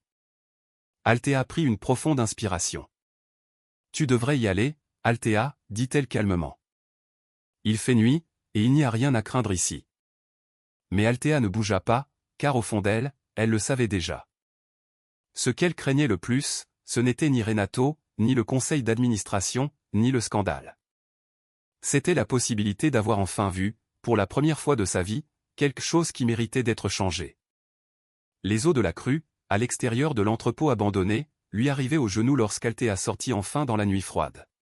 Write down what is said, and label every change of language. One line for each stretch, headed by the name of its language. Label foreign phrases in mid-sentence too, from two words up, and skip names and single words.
French: Althea prit une profonde inspiration. « Tu devrais y aller, Althea, dit-elle calmement. Il fait nuit, et il n'y a rien à craindre ici. » Mais Althea ne bougea pas, car au fond d'elle, elle le savait déjà. Ce qu'elle craignait le plus, ce n'était ni Renato, ni le conseil d'administration, ni le scandale. C'était la possibilité d'avoir enfin vu, pour la première fois de sa vie, quelque chose qui méritait d'être changé. Les eaux de la crue, à l'extérieur de l'entrepôt abandonné, lui arrivaient aux genoux lorsqu'Althea sortit enfin dans la nuit froide.